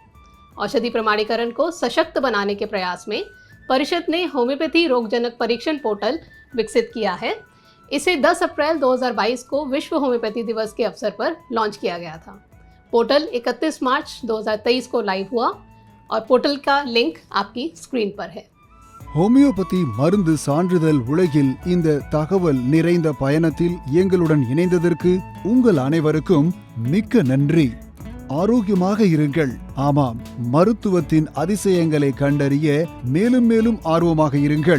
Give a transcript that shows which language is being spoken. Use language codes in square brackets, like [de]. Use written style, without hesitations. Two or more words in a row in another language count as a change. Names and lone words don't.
[hi] औषधि प्रमाणीकरण को सशक्त बनाने के प्रयास में परिषद ने होम्योपैथी रोगजनक परीक्षण पोर्टल विकसित किया है। इसे 10 अप्रैल 2022 को विश्व होम्योपैथी दिवस के अवसर पर लॉन्च किया गया था। पोर्टल 31 मार्च 2023 को लाइव हुआ और पोर्टल का लिंक आपकी स्क्रीन पर है। [ta] ஹோமியோபதி மருந்து சான்றிதழ் உலகில் இந்த தகவல் நிறைந்த பயணத்தில் எங்களுடன் இணைந்ததற்கு உங்கள் அனைவருக்கும் மிக்க நன்றி. ஆரோக்கியமாக இருங்கள். ஆமாம், மருத்துவத்தின் அதிசயங்களை கண்டறிய மேலும் மேலும் ஆர்வமாக இருங்கள்.